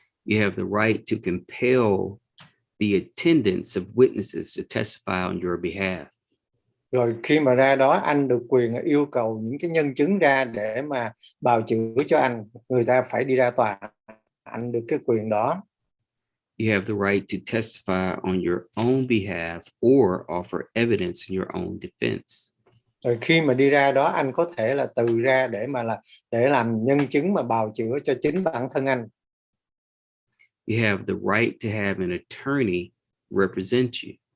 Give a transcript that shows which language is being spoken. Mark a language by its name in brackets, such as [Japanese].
[English] You have the right to compel the attendance of witnesses to testify on your behalf. [Vietnamese] Rồi khi mà ra đó, anh được quyền yêu cầu những cái nhân chứng ra để mà bào chữa cho anh. Người ta phải đi ra tòa, anh được cái quyền đó. [English] You have the right to testify on your own behalf or offer evidence in your own defense. [Vietnamese] Rồi khi mà đi ra đó, anh có thể là từ ra để làm nhân chứng mà bào chữa cho chính bản thân anh. [English] You have the right to have an attorney represent you.